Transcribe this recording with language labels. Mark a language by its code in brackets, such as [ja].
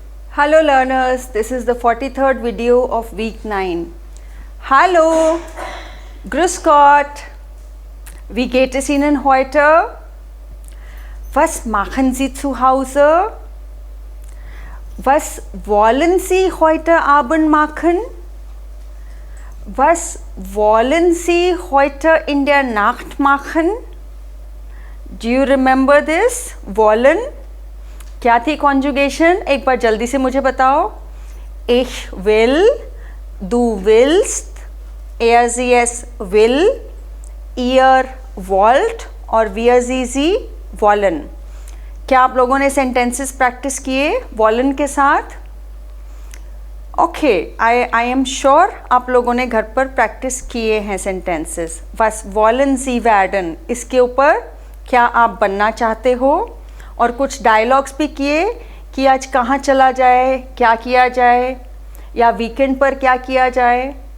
[en] Hello learners, this is the 43rd video of week 9. [de] Hallo, grüß Gott, wie geht es Ihnen heute? Was machen Sie zu Hause? Was wollen Sie heute Abend machen? Was wollen Sie heute in der Nacht machen? [en] Do you remember this? Wollen? [hi] क्या थी conjugation? एक बार जल्दी से मुझे बताओ. [de] Ich will, du willst, sie will, ihr wollt [hi] और [de] wir sie wollen. [hi] क्या आप लोगों ने सेंटेंसेस प्रैक्टिस किए wollen के साथ? [en] okay, I am sure [hi] आप लोगों ने घर पर प्रैक्टिस किए हैं sentences. [de] Was wollen Sie werden? [hi] इसके ऊपर क्या आप बनना चाहते हो? और कुछ डायलॉग्स भी किए कि आज कहाँ चला जाए, क्या किया जाए, या वीकेंड पर क्या किया जाए.